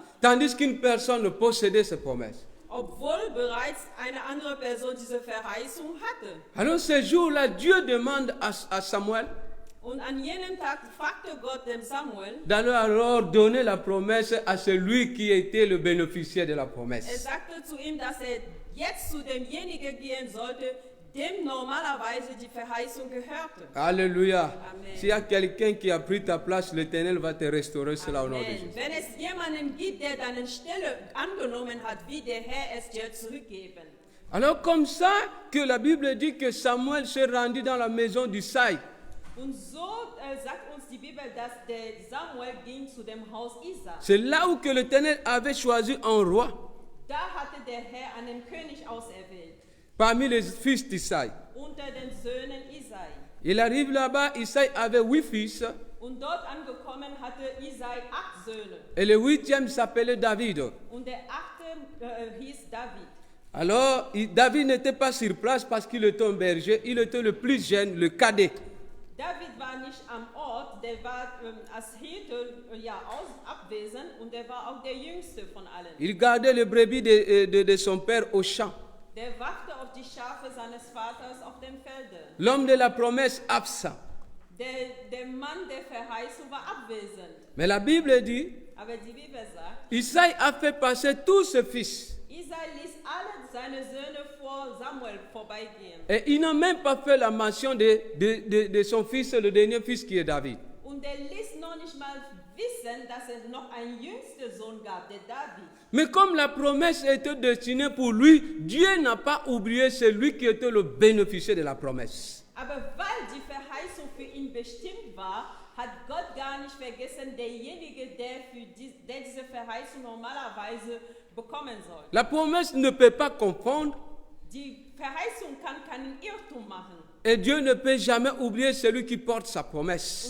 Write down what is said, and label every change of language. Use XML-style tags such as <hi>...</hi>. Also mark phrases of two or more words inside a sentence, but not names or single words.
<fr>tandis qu'une personne possédait cette promesse.</fr> <de>obwohl bereits eine andere Person diese Verheißung hatte.</de> <fr>Alors ce jour-là, Dieu demande à Samuel</fr> <de>Und an jenem Tag fragte Gott dem Samuel,</de> <fr>d'aller alors donner la promesse à celui qui était le bénéficiaire de la</fr> <de>er</de> <fr>promesse.</fr> <de>sagte zu ihm, dass er jetzt zu demjenigen gehen sollte, dem normalerweise die Verheißung gehörte.</de> <fr>Alléluia. Amen. S'il y a quelqu'un qui a pris ta place, l'Éternel va te restaurer cela au nom de Amen. Jésus.</fr> <de>Wenn es jemanden gibt, der deine Stelle angenommen hat, wie der Herr es dir zurückgeben.</de> <fr>Alors comme ça que la Bible dit que Samuel s'est rendu dans la maison d'Isaïe.</fr> <de>Und so sagt uns die Bibel, dass der Samuel ging zu dem Haus Isai.</de> <fr>C'est là où que l'Éternel avait choisi un roi</fr> <de>Da hatte der Herr einen König auserwählt,</de> <fr>parmi les fils d'Isaïe.</fr> <de>unter den Söhnen Isai.</de> <fr>Il arrive là-bas, Isaïe avait 8 fils,</fr> <de>Und Und dort angekommen hatte Isai 8 Söhne.</de> <fr>Et le 8e s'appelait David.</fr> <de>Und der 8. Hieß David.</de> <fr>Alors, David n'était pas sur place parce qu'il était un berger, il était le plus jeune, le cadet.</fr> <de>David war nicht am Ort, der war als Hirte abwesend und der war auch der Jüngste von allen.</de> <fr>Il gardait les brebis de son père au champ.</fr> <de>Der wachte auf die Schafe seines Vaters auf dem Felde.</de> <fr>L'homme de la promesse absent.</fr> <de>Der Mann der Verheißung war abwesend.</de> <fr>Mais la Bible dit,</fr> <de>Aber die Bibel sagt,</de> <fr>Isaïe a fait passer tous ses fils.</fr> <de>Isai ließ alle seine Söhne vor Samuel vorbeigehen.</de> <fr>Et il n'a même pas fait la mention de son fils, le dernier fils qui est David.</fr> <de>Und er ließ noch nicht mal wissen, dass es noch einen jüngsten Sohn gab, der David.</de> <fr>Mais comme la promesse était destinée pour lui, Dieu n'a pas oublié celui qui était le bénéficiaire de la promesse.</fr> <de>Aber weil die Verheißung für ihn bestimmt war, hat Gott gar nicht vergessen, derjenige, der diese Verheißung normalerweise bekommen soll.</de> <fr>La promesse ne peut pas confondre</fr> <de>Die Verheißung kann keinen Irrtum machen.</de> <fr>et Dieu ne peut jamais oublier celui qui porte sa promesse.</fr>